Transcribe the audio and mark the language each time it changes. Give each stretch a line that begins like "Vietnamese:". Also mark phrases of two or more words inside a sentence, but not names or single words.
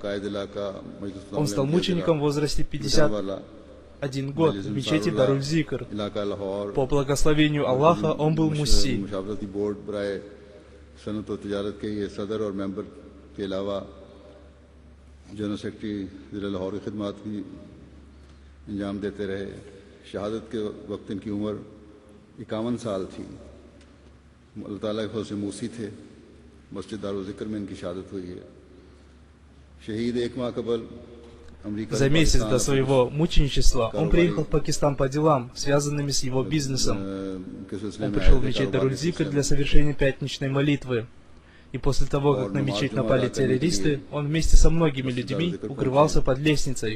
Russian: Он стал мучеником в возрасте 51 год в мечети Даруль-Зикр. По благословению Аллаха он был мусси.
Urdu: کے علاوہ
English: general secretary
Urdu: ضلع لاہور کی خدمت بھی انجام دیتے رہے. شہادت کے وقت ان کی عمر 51 سال تھی. اللہ تعالیٰ کے فضل سے موصی تھے۔ مسجد دارالذکر میں ان کی شہادت ہوئی ہے. شہید ایک ماہ قبل
Russian: За месяц до своего мученичества он приехал в Пакистан по делам, связанными с его бизнесом. Он пришел в мечеть Даруль-Зикр для совершения пятничной молитвы. И после того, как на мечеть напали террористы, он вместе со многими людьми укрывался под лестницей.